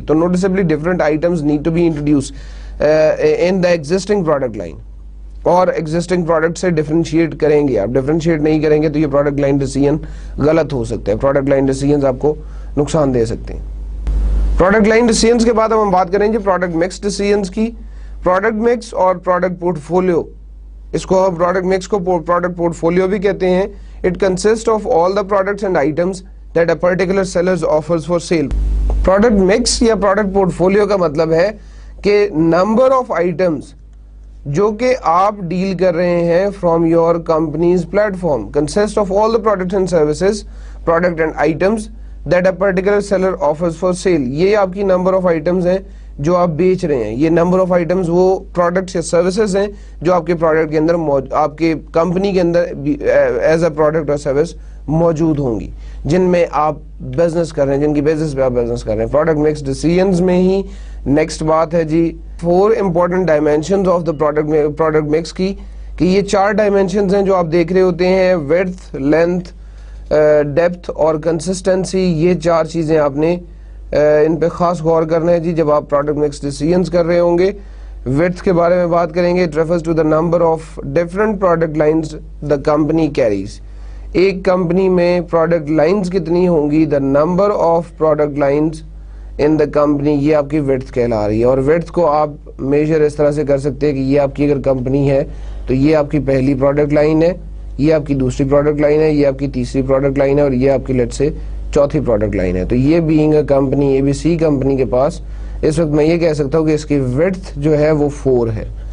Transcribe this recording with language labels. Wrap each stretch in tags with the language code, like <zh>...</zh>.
<ur>تو</ur> <en>noticeably different items need to be introduce in the existing product line,</en> <ur>اور existing product سے differentiate کریں گے. آپ ڈفرینشیٹ نہیں کریں گے تو یہ پروڈکٹ لائن ڈیسیژن غلط ہو سکتا ہے, پروڈکٹ لائن ڈیسیژنز آپ کو نقصان دے سکتے ہیں. پروڈکٹ لائن ڈیسیژنز کے بعد ہم بات کریں گے پروڈکٹ مکس ڈیسیژنز کی. پروڈکٹ مکس اور پروڈکٹ پورٹ فولیو, اس کو پروڈکٹ مکس کو پروڈکٹ پورٹ فولیو بھی کہتے ہیں.</ur> <en>It consist of all the products and items that a particular seller offers for sale.</en> <ur>Product mix یا پروڈکٹ پورٹ فولیو کا مطلب ہے کہ نمبر آف آئٹمس جو کہ آپ ڈیل کر رہے ہیں from your companies plate form</ur> <en>Consist of all the products and services product and items that a particular seller offers for sale.</en> <ur>یہ آپ کی نمبر آف آئٹمس ہیں جو آپ بیچ رہے ہیں. یہ نمبر آف آئٹمس وہ پروڈکٹس یا سروسز ہیں جو آپ کے پروڈکٹ کے اندر آپ کے کمپنی کے اندر ایز اے پروڈکٹ اور سروس موجود ہوں گی, جن میں آپ بزنس کر رہے ہیں, جن کی بیسس پہ آپ بزنس کر رہے ہیں. پروڈکٹ مکس ڈیسیژنز میں ہی نیکسٹ بات ہے جی 4 important dimensions of the product mix کی, کہ یہ 4 ڈائمینشنز ہیں جو آپ دیکھ رہے ہوتے ہیں, width, length, ڈیپتھ اور کنسسٹنسی. یہ 4 چیزیں آپ نے ان پہ خاص غور کرنا ہے جی جب آپ پروڈکٹ مکس ڈیسیژنز کر رہے ہوں گے. width کے بارے میں بات کریں گے.</ur> <en>It refers to the number of different product lines the company carries.</en> <ur>ایک کمپنی میں پروڈکٹ لائنز کتنی ہوں گی,</ur> <en>the number of product lines in the company,</en> <ur>یہ آپ کی width کہلا رہی ہے. اور width کو آپ میجر اس طرح سے کر سکتے ہیں کہ یہ آپ کی اگر کمپنی ہے تو یہ آپ کی پہلی پروڈکٹ لائن ہے, یہ آپ کی دوسری پروڈکٹ لائن ہے, یہ آپ کی تیسری پروڈکٹ لائن ہے, اور یہ آپ کی لیٹ سے چوتھی پروڈکٹ لائن ہے. تو یہ being a company ABC company کے پاس اس وقت میں یہ کہہ سکتا ہوں کہ اس کی width جو ہے وہ 4 ہے.</ur>